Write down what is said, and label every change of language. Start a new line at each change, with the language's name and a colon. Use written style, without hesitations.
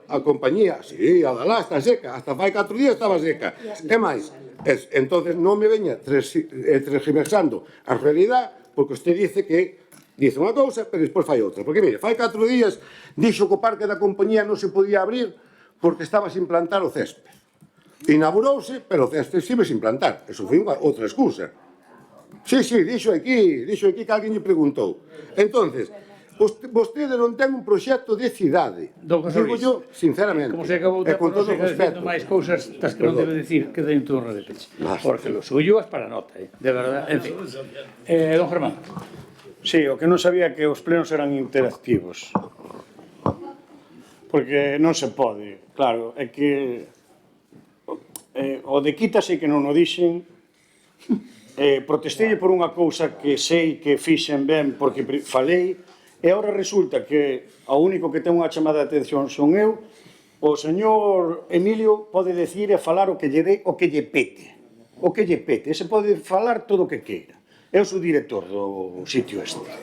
Galician: A compañía, sí, a da lá está seca, hasta fai 4 días estaba seca. É máis, entonces non me veña transgiversando a realidad, porque usted dice que dice unha cousa, pero despois fai outra. Porque, mire, fai 4 días dixo que o parque da compañía non se podía abrir porque estaba sin plantar o césped. Inaugurouse, pero o césped sigue sin plantar. Eso foi outra excusa. Sí, dixo aquí que alguén lle preguntou. Entonces, vostede non ten un proxecto de cidade.
Spanish: Digo yo, sinceramente.
Galician: Como se acabou de con todo o respeto. máis cousas das que non debe decir que den turno de peche.
Spanish: Porque lo suyo es para nota, de verdad. En fin. Don Germán.
Galician: Sí, o que non sabía que os plenos eran interactivos. Porque non se pode. Claro, é que o de quítase que non o dixen, protestei por unha cousa que sei que fixen ben porque falei, e agora resulta que o único que ten unha chamada de atención son eu, o señor Emilio pode decir e falar o que lle dé, o que lle pete. O que lle pete, se pode falar todo o que queira. Eu sou director do sitio este.